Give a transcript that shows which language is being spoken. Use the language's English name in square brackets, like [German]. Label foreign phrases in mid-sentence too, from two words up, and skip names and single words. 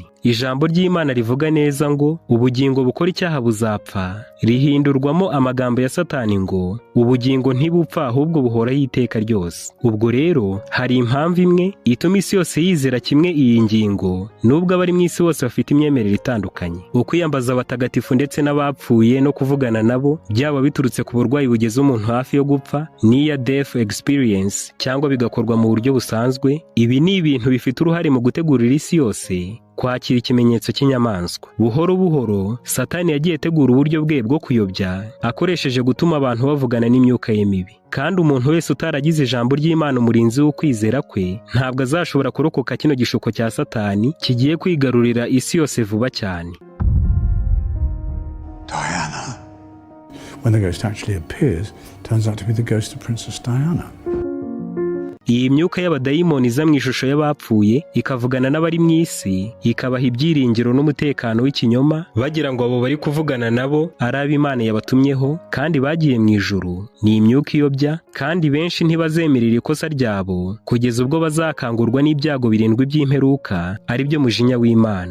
[Kinyarwanda] Ijambo ry'Imana rivuga neza ngo ubugingo bukora icyaha buzapfa, rihindurwamo amagambo ya Satani ngo ubugingo ntibupfa ahubwo buhoraho iteka ryose. Ubwo rero hari impamvu imwe ituma isi yose yizera kimwe iyi ngingo, nubwo abari mu isi bose bafite imyemerere itandukanye. Ukwiyambaza abatagatifu ndetse n'abapfuye no kuvugana nabo, byaba biturutse ku burwayi bugeze umuntu hafi yo gupfa, [English] near death experience, [Kinyarwanda] cyangwa bigakorwa mu buryo busanzwe, ibi ni ibintu bifite uruhare mu gutegurira isi yose kwakira ikimenyetso cy'inyamaswa. Buhoro buhoro Satani yagiye ategura uburyo bwe bwo kuyobya akoresheje gutuma abantu bavugana n'imyuka ye mibi. Kandi umuntu wese utaragize ijambo ry'Imana umurinzi w'ukwizera kwe ntabwo azashobora kurokoka kino gishuko cya Satani kigiye kwigarurira isi yose vuba cyane. Diana. [English] When the ghost actually appears, turns out to be the ghost of Princess Diana. [Kinyarwanda] Iyi myuka y'abadayimoni iza mu ishusho y'abapfuye ikavugana n'abari mu isi, ikabaha ibyiringiro n'umutekano w'ikinyoma, bagira ngo abo bari kuvugana nabo ari ab'Imana yabatumyeho kandi bagiye mu ijuru. Ni imyuka iyobya, kandi benshi ntibazemerera ikosa ryabo kugeza ubwo bazakangurwa n'ibyago birindwi by'imperuka, ari byo mujinya w'Imana.